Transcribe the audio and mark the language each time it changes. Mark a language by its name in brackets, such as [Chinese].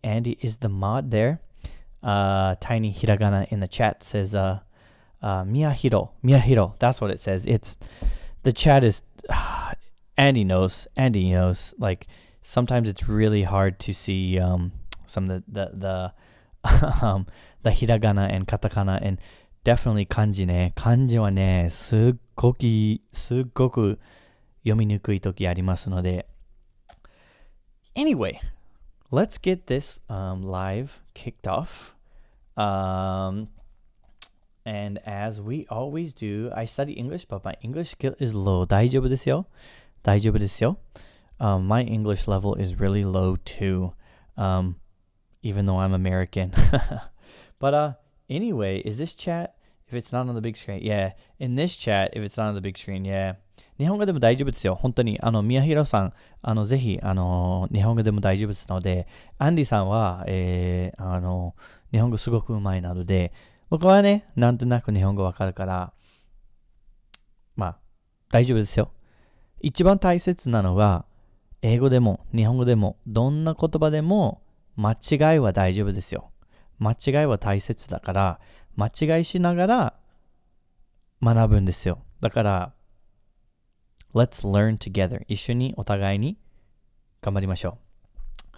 [English] Andy is the mod there. Tiny hiragana in the chat says Miyahiro. That's what it says. It's the chat is Andy knows. Like sometimes it's really hard to see some of the the hiragana and katakana, and definitely kanji ne. [Japanese] Kanji wa ne, すっごく読みにくい時ありますので. [English] Anyway, let's get this live kicked off. And as we always do, I study English, but my English skill is low. [Japanese] 大丈夫ですよ. [English] My English level is really low too, even though I'm American. But anyway, is this chat, if it's not on the big screen? Yeah, in this chat, if it's not on the big screen, yeah. [Japanese] 日本語でも大丈夫ですよ。本当に、宮広さん、ぜひ、日本語でも大丈夫ですので、アンディさんは、日本語すごくうまいなので、僕はね、なんとなく日本語わかるから、まあ、大丈夫ですよ。一番大切なのは、英語でも日本語でもどんな言葉でも間違いは大丈夫ですよ。間違いは大切だから、間違いしながら学ぶんですよ。だから、 [English] Let's learn together. [Japanese] 一緒にお互いに頑張りましょう。